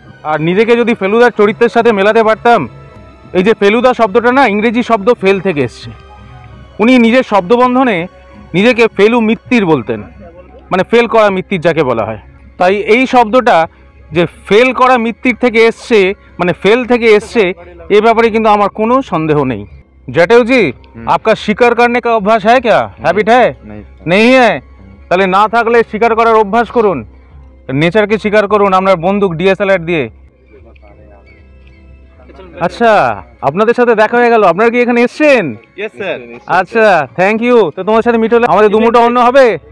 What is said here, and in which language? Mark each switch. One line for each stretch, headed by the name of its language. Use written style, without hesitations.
Bangla: আর নিজেকে যদি ফেলুদার চরিত্রের সাথে মেলাতে পারতাম। এই যে ফেলুদা শব্দটা না ইংরেজি শব্দ ফেল থেকে এসছে। উনি নিজের শব্দবন্ধনে নিজেকে ফেলু মিত্তির বলতেন, মানে ফেল করা মিত্তির যাকে বলা হয়। তাই এই শব্দটা যে ফেল করা মিত্তির থেকে এসছে, মানে ফেল থেকে এসছে, এ ব্যাপারে কিন্তু আমার কোনো সন্দেহ নেই।
Hindi: जटेऊ जी, आपका शिकार करने का अभ्यास है क्या? हैबिट है? नहीं है?
Bangla: তাহলে না থাকলে শিকার করার অভ্যাস করুন, নেচারকে শিকার করুন আপনার বন্দুক ডিএসএলআর দিয়ে। আচ্ছা, আপনাদের সাথে দেখা হয়ে গেল, আপনারা কি এখানে এসেছেন?
English: Yes sir.
Bangla: আচ্ছা, থ্যাংক ইউ। তো তোমার সাথে মিট হলে আমাদের দুমুটো অন্ন হবে,